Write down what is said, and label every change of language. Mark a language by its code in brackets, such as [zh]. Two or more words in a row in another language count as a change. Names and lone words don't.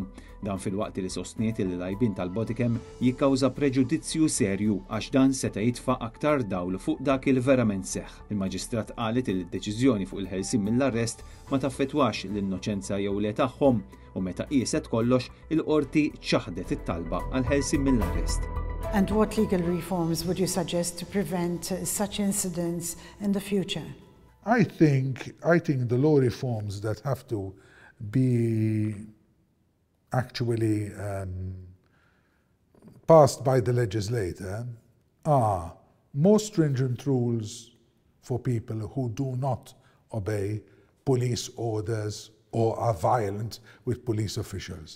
[mt] Dan fil-waqt li sostniet li l-għajbien tal-bodycam jikkawża preġudizzju serju għax dan seta' jitfa' aktar dawl fuq dak il verament seħħ. Il-Maġistrat qalet li d-deċiżjoni fuq il-ħelsien mill-arrest ma taffettwax l-innoċenza jew le tagħhom u meta qiset kollox il-qorti ċaħdet it-talba għal ħelsien mill-arrest. [en] And what legal reforms would you suggest to prevent such incidents in the future? I think the law reforms that have to be actually passed by the legislator are more stringent rules for people who do not obey police orders or are violent with police officials.